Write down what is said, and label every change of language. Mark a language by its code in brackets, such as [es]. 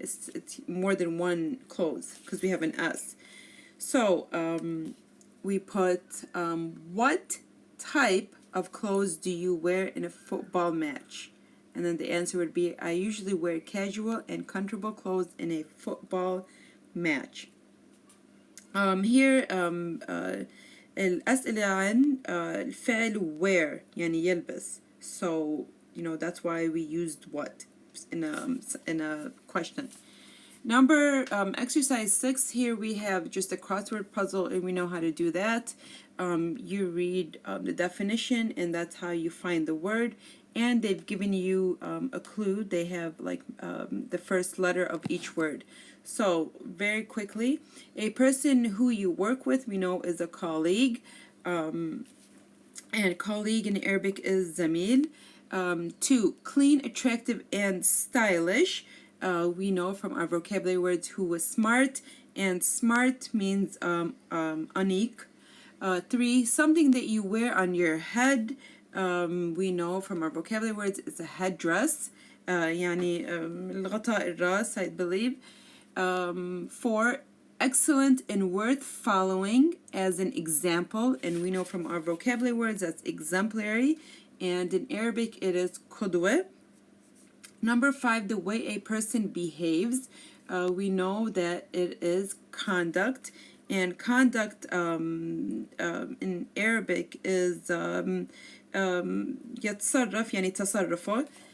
[en] It's more than one clothes because we have an S. So we put what type of clothes do you wear in a football match? And then the answer would be, I usually wear casual and comfortable clothes in a football match. Here [ar] الأسئلة عن الفعل wear يعني يلبس. [en] So that's why we used what in a question. Number exercise 6, here we have just a crossword puzzle, and we know how to do that. You read the definition, and that's how you find the word. And they've given you a clue. They have like the first letter of each word. So very quickly, a person who you work with, we know is a colleague. And colleague in Arabic is zamil. 2, clean, attractive, and stylish. We know from our vocabulary words who was smart, and smart means unique. 3, something that you wear on your head. We know from our vocabulary words it's a headdress. [ar] يعني الغطاء الراس, [en] I believe. 4, excellent and worth following as an example, and we know from our vocabulary words that's exemplary, and in Arabic it is qudwa. Number 5, the way a person behaves. We know that it is conduct, and conduct in Arabic is [ar] يتصرف يعني تصرفه.